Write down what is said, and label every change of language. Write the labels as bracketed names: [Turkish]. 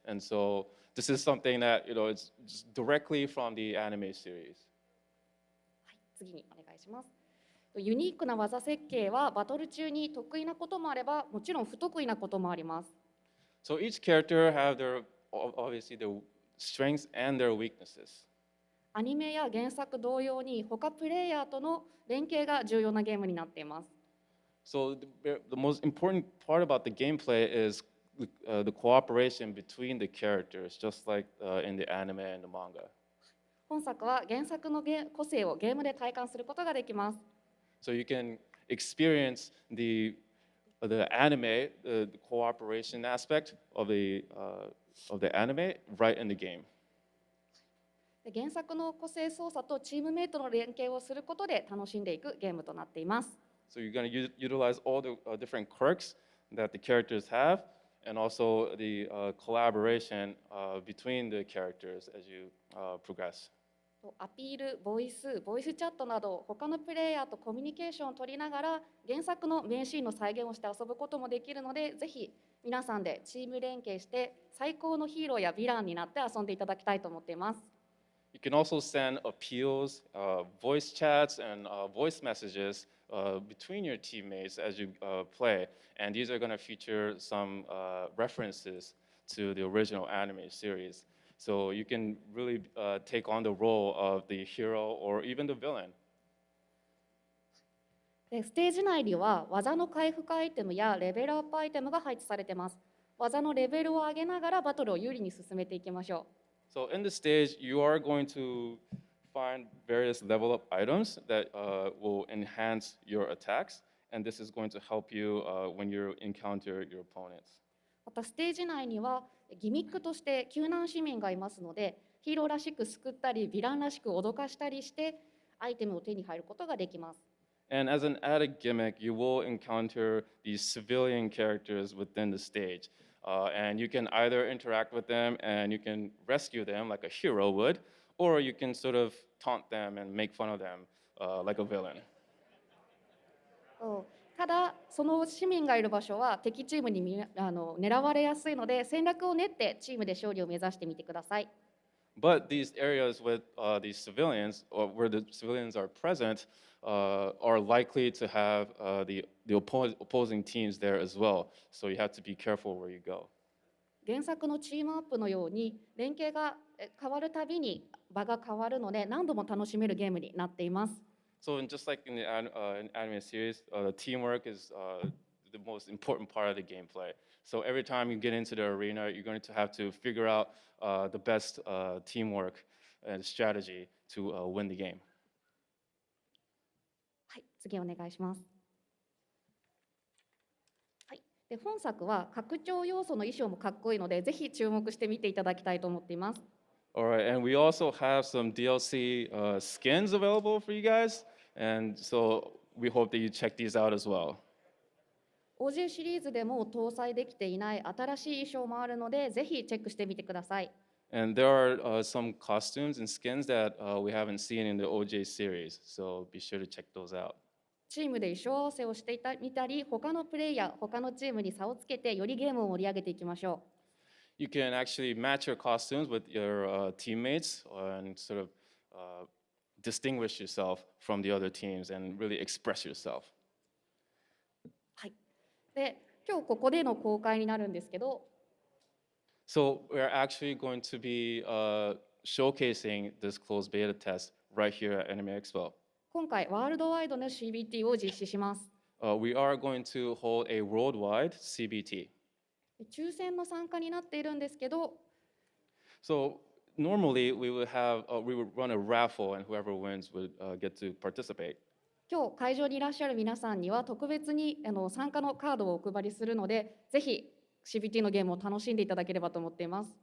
[English] And so this is something that, it's just directly from the anime series. [Japanese] はい、次にお願いします。ユニークな技設計はバトル中に得意なこともあれば、もちろん不得意なこともあります。 [English] So each character have obviously their strengths and their weaknesses. [Japanese] アニメや原作同様に他プレイヤーとの連携が重要なゲームになっています。 [English] So the most important part about the gameplay is the cooperation between the characters, just like in the anime and the manga. [Japanese] 本作は原作の個性をゲームで体感することができます。 [English] So you can experience the anime, the cooperation aspect of the anime right in the game. [Japanese] 原作の個性操作とチームメイトの連携をすることで楽しんでいくゲームとなっています。 [English] So you're going to utilize all the different quirks that the characters have, and also the collaboration between the characters as you progress. [Japanese] アピール、ボイスチャットなど他のプレイヤーとコミュニケーションを取りながら原作の名シーンの再現をして遊ぶこともできるので、ぜひ皆さんでチーム連携して最高のヒーローやヴィランになって遊んでいただきたいと思っています。 [English] You can also send appeals, voice chats, and voice messages between your teammates as you play. And these are going to feature some references to the original anime series. So you can really take on the role of the hero or even the villain. [Japanese] ステージ内には技の回復アイテムやレベルアップアイテムが配置されています。技のレベルを上げながらバトルを有利に進めていきましょう。 [English] So in the stage, you are going to find various level up items that will enhance your attacks, and this is going to help you when you encounter your opponents. [Japanese] またステージ内にはギミックとして救難市民がいますので、ヒーローらしく救ったりヴィランらしく脅かしたりしてアイテムを手に入ることができます。 [English] And as an added gimmick, you will encounter these civilian characters within the stage. And you can either interact with them and you can rescue them like a hero would, or you can sort of taunt them and make fun of them like a villain. [Japanese] ただ、その市民がいる場所は敵チームに狙われやすいので、戦略を練ってチームで勝利を目指してみてください。 [English] But these areas with these civilians, or where the civilians are present, are likely to have the opposing teams there as well. So you have to be careful where you go. [Japanese] 原作のチームアップのように連携が変わるたびに場が変わるので何度も楽しめるゲームになっています。 [English] So just like in the anime series, the teamwork is the most important part of the gameplay. So every time you get into the arena, you're going to have to figure out the best teamwork and strategy to win the game. [Japanese] はい、次お願いします。はい、で本作は拡張要素の衣装もかっこいいので、ぜひ注目して見ていただきたいと思っています。 [English] All right, and we also have some DLC skins available for you guys, and so we hope that you check these out as well. [Japanese] OJ シリーズでも搭載できていない新しい衣装もあるので、ぜひチェックしてみてください。 [English] And there are some costumes and skins that we haven't seen in the OJ series, so be sure to check those out. [Japanese] チームで衣装合わせをしてみたり、他のプレイヤー、他のチームに差をつけて、よりゲームを盛り上げていきましょう。 [English] You can actually match your costumes with your teammates and sort of distinguish yourself from the other teams and really express yourself. [Japanese] はい。で、今日ここでの公開になるんですけど、 [English] So we're actually going to be showcasing this closed beta test right here at Anime Expo. [Japanese] 今回ワールドワイドの CBT を実施します。 [English] We are going to hold a worldwide CBT. [Japanese] 抽選の参加になっているんですけど、 [English] So normally we would run a raffle, and whoever wins would get to participate. [Japanese] 今日会場にいらっしゃる皆さんには特別に参加のカードをお配りするので、ぜひ CBT のゲームを楽しんでいただければと思っています。